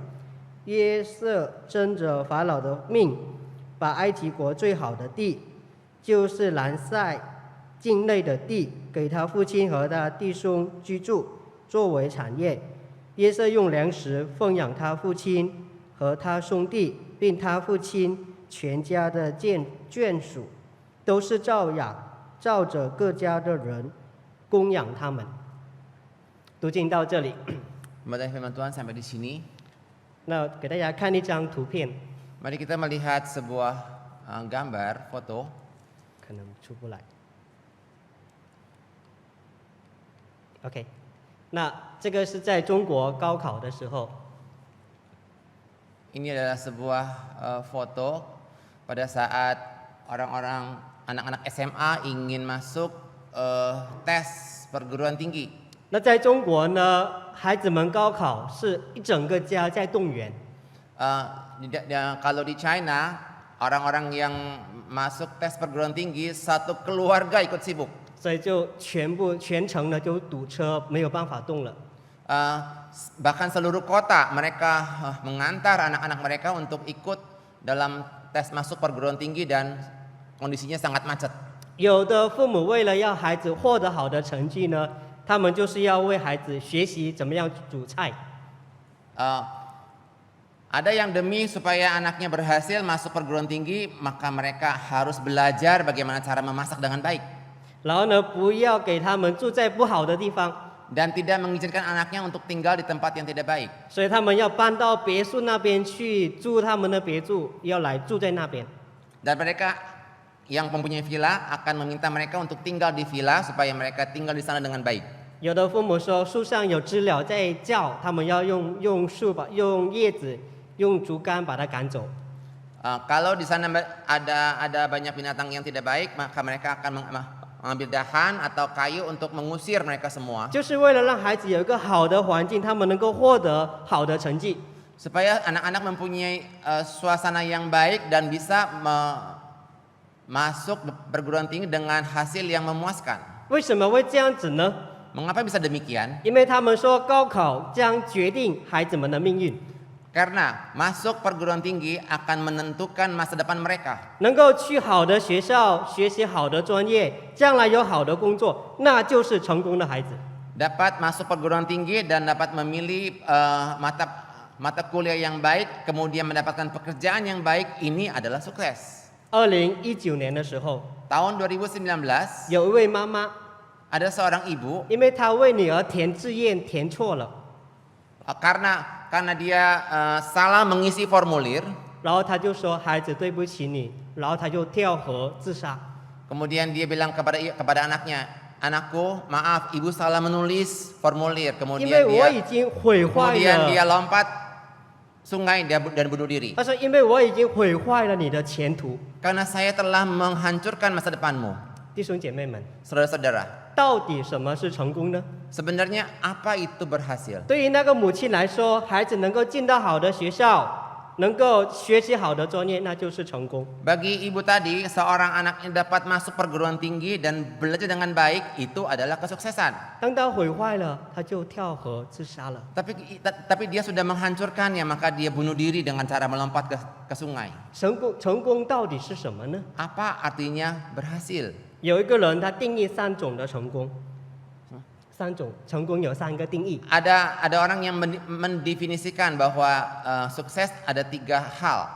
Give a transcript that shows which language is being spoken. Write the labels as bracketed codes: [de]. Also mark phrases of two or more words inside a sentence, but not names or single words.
[zh] 约瑟争着法老的命，把埃及国最好的地，就是兰塞境内的地，给他父亲和他弟兄居住，作为产业。约瑟用粮食奉养他父亲和他兄弟，并他父亲全家的眷属，都是照着各家的人供养他们。读经到这里， [id] Pembacaan firman Tuhan sampai di sini. [zh] 那给大家看一张图片， [id] Mari kita melihat sebuah gambar, foto. [zh] 可能出不来。OK， 那这个是在中国高考的时候， [id] Ini adalah sebuah foto pada saat orang-orang anak-anak SMA ingin masuk tes perguruan tinggi. [zh] 那在中国呢，孩子们高考是一整个家在动员， [id] Kalau di China, orang-orang yang masuk tes perguruan tinggi satu keluarga ikut sibuk. [zh] 所以就全程呢就堵车，没有办法动了。 [id] Bahkan seluruh kota mereka mengantar anak-anak mereka untuk ikut dalam tes masuk perguruan tinggi dan kondisinya sangat macet. [zh] 有的父母为了要孩子获得好的成绩呢，他们就是要为孩子学习怎么样煮菜。 [id] Ada yang demi supaya anaknya berhasil masuk perguruan tinggi, maka mereka harus belajar bagaimana cara memasak dengan baik. [zh] 然后呢，不要给他们住在不好的地方， [id] Dan tidak mengizinkan anaknya untuk tinggal di tempat yang tidak baik. [zh] 所以他们要搬到别墅那边去住他们的别墅，要来住在那边。 [id] Dan mereka yang mempunyai villa akan meminta mereka untuk tinggal di villa supaya mereka tinggal di sana dengan baik. [zh] 有的父母说树上有知了在叫，他们要用叶子、用竹竿把它赶走。 [id] Kalau di sana ada banyak binatang yang tidak baik, maka mereka akan mengambil dahan atau kayu untuk mengusir mereka semua. [zh] 就是为了让孩子有一个好的环境，他们能够获得好的成绩。 [id] Supaya anak-anak mempunyai suasana yang baik dan bisa masuk perguruan tinggi dengan hasil yang memuaskan. [zh] 为什么会这样子呢？ [id] Mengapa bisa demikian? [zh] 因为他们说高考将决定孩子们的命运。 [id] Karena masuk perguruan tinggi akan menentukan masa depan mereka. [zh] 能够去好的学校学习好的专业，将来有好的工作，那就是成功的孩子。 [id] Dapat masuk perguruan tinggi dan dapat memilih mata kuliah yang baik, kemudian mendapatkan pekerjaan yang baik, ini adalah sukses. [zh] 2019 年的时候， [id] Tahun 2019, [zh] 有一位妈妈， [id] ada seorang ibu [zh] 因为她为女儿填志愿填错了， [id] karena dia salah mengisi formulir, [zh] 然后她就说：“孩子，对不起你。” 然后她就跳河自杀。 [id] kemudian dia bilang kepada anaknya, anakku, maaf, ibu salah menulis formulir. [zh] 因为我已经毁坏 [id] Kemudian dia [zh] 了。 [id] lompat sungai dan bunuh diri. [zh] 她说：“因为我已经毁坏了你的前途。 [id] Karena saya telah menghancurkan masa depanmu. ” [zh] 弟兄姐妹们， [id] Saudara-saudara, [zh] 到底什么是成功呢？ [id] sebenarnya apa itu berhasil? [zh] 对于那个母亲来说，孩子能够进到好的学校，能够学习好的专业，那就是成功。 [id] Bagi ibu tadi, seorang anaknya dapat masuk perguruan tinggi dan belajar dengan baik, itu adalah kesuksesan. [zh] 当他毁坏了，他就跳河自杀了。 [id] Tapi dia sudah menghancurkannya, maka dia bunuh diri dengan cara melompat ke sungai. [zh] 成功到底是什么呢？ [id] Apa artinya berhasil? [zh] 有一个人他定义3种的成功，三种成功有3个定义。 [id] Ada orang yang mendefinisikan bahwa sukses ada 3 hal.